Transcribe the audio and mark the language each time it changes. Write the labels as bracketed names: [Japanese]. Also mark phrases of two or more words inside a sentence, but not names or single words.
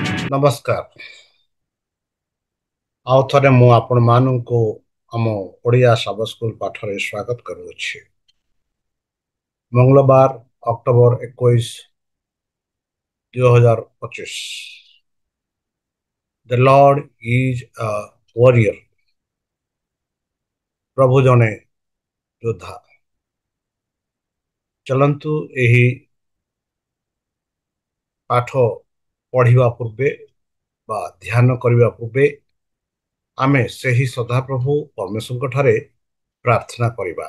[Odia] ନମସ୍କାର। ଆଉ ଥରେ ମୁଁ ଆପଣମାନଙ୍କୁ ଆମ ଓଡ଼ିଆ ସବ ସ୍କୁଲ ପାଠରେ ସ୍ୱାଗତ କରୁଅଛି। ମଙ୍ଗଳବାର ଅକ୍ଟୋବର 21, 2025। [English] The Lord is a warrior। [Odia] ପ୍ରଭୁ ଜଣେ ଯୋଦ୍ଧା। ଚଲନ୍ତୁ ଏହି ପାଠ ପଢ଼ିବା ପୂର୍ବେ ବା ଧ୍ୟାନ କରିବା ପୂର୍ବେ ଆମେ ସେହି ସଦାପ୍ରଭୁ ପରମେଶ୍ୱରଙ୍କ ଠାରେ ପ୍ରାର୍ଥନା କରିବା।